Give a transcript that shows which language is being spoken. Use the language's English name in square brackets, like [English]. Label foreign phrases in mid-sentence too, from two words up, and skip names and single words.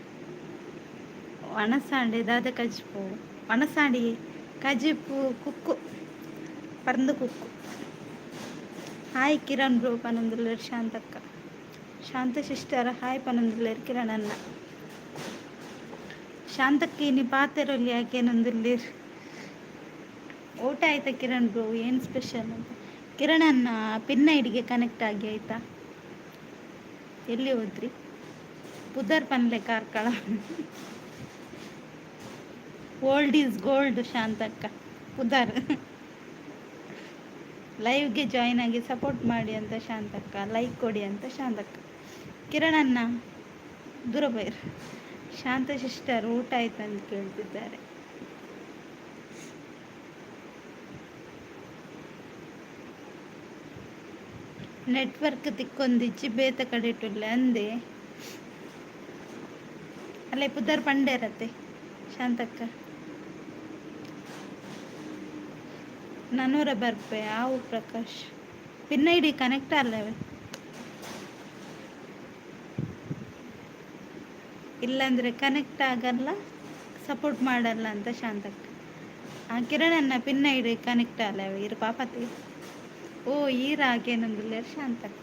[Tulu] ಒಣಸಾಂಡೆ ದಾದ ಕಜಿಪು ಒಣಸಾಂಡಿ ಕಜಿಪು ಕುಕ್ಕು ಪರಂದು ಕುಕ್ಕು. ಹಾಯ್ ಕಿರಣ್ ಬ್ರೋ ಪನಂದುಲ್ಲೇರು ಶಾಂತಕ್ಕ. ಶಾಂತ ಸಿಸ್ಟರ್ ಹಾಯ್ ಪನಂದುಲ್ಲೇರು ಕಿರಣಣ್ಣ. ಶಾಂತಕ್ಕೆ ನೀ ಪಾತೆರೊಲ್ಲಿ ಯಾಕೇನೊಂದುಲ್ಲೇರು. [Kannada] ಊಟ ಆಯ್ತಾ ಕಿರಣ್ ಬ್ರೋ? ಏನು ಸ್ಪೆಷಲ್ ಅಂತ. ಕಿರಣಣ್ಣ [English] pin IDge connect [Kannada] ಆಗಿ ಆಯಿತಾ? ಎಲ್ಲಿ ಹೋದ್ರಿ? [Tulu] ಪುದರ್ ಪನ್ಲೆ ಕಾರ್ಕಳ. [English] old is gold [Tulu] ಶಾಂತಕ್ಕ. [Kannada] ಪುದರ್ ಲೈವ್ಗೆ ಜಾಯ್ನ್ ಆಗಿ ಸಪೋರ್ಟ್ ಮಾಡಿ ಅಂತ ಶಾಂತಕ್ಕ. ಲೈಕ್ ಕೊಡಿ ಅಂತ ಶಾಂತಕ್ಕ. ಕಿರಣಣ್ಣ ದೂರ ಬೈರ್. ಶಾಂತ ಸಿಸ್ಟರ್ ಊಟ ಆಯ್ತು ಅಂತ ಕೇಳ್ತಿದ್ದಾರೆ. [Tulu] ನೆಟ್ವರ್ಕ್ ತಿಕ್ಕೊಂದಿಚ್ಚಿ ಬೇತ ಕಡೆ ಇಟ್ಟುಲ್ಲೆ ಅಂದೆ ಅಲ್ಲೇ ಪುದರ್ ಪಂಡೆ ಇರತ್ತೆ ಶಾಂತಕ್ಕ. ನಾನೂರ ಬರ್ಪೆ ಆವು ಪ್ರಕಾಶ್. [English] pin ID connect [Kannada] ಅಲ್ಲವೇ? ಇಲ್ಲಾಂದರೆ ಕನೆಕ್ಟ್ ಆಗಲ್ಲ, ಸಪೋರ್ಟ್ ಮಾಡಲ್ಲ ಅಂತ ಶಾಂತಕ್ಕ. ಕಿರಣನ್ನ [English] pin ID connect [Kannada] ಅಲ್ಲವೇ ಇರು ಪಾಪತಿ. [Tulu] ಓ ಈರಾಗೇನೊಂದಿಲ್ಲ ಶಾಂತಕ್ಕ.